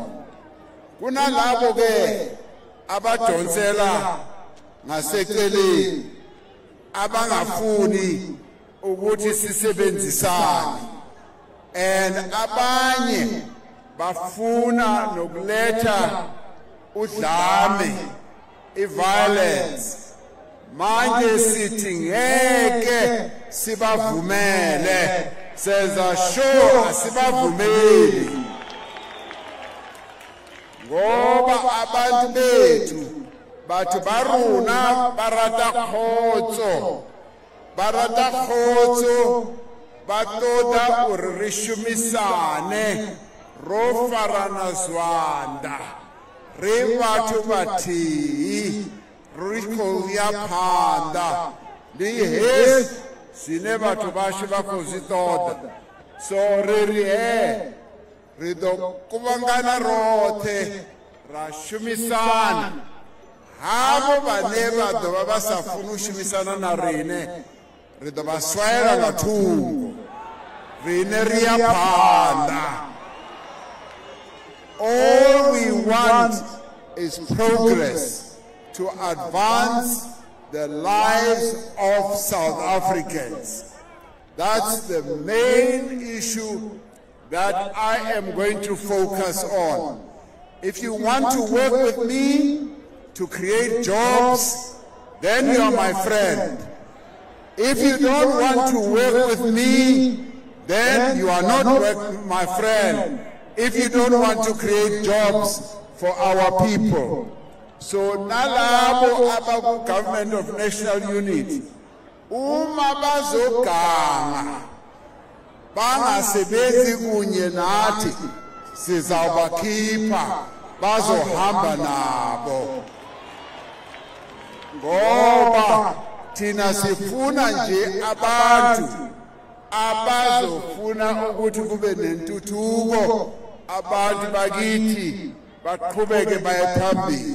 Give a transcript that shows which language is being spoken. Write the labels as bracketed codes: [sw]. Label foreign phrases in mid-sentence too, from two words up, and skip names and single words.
[zu] Kunalabo ke abadonsela ngaseceleni, abangafuni ukuthi sisebenzisane, and abanye bafuna nokuletha udlame, i-violence. Manje sithi ngeke sibavumele, senza sure asibavumeli, ngoba abantu bethu [nso] batho ba rona ba rata kgotso, ba toda gore re shumisane, ro farana zwanda, [ve] re batho bathihi, re khou ya phanḓa. Ndi hezwi zwine batho bashu vha khou zwi ṱoḓa. So ri ri ri ḓo kuvhangana roṱhe ra shumisana. Havho vhane vha ḓovha vha sa funi u shumisana na rine, ri ḓo vha swaela nga thungo, rine ri ya phanḓa. [en] All we want is progress to advance the lives of South Africans. That's the main issue that I am going to focus on. If you want to work with me to create jobs, then you are my friend. If you don't want to work with me, then you are not my friend. If you don't want to create jobs for our people. [zu] So nalabo abaku [en] government of national unity, [zu] uma bazoganga bangasebenzi kunye nathi, sizawubakhipha bazohamba nabo, ngoba thina sifuna nje abantu abazofuna ukuthi kube nentuthuko, abantu bakithi baqhubeke baye phambili.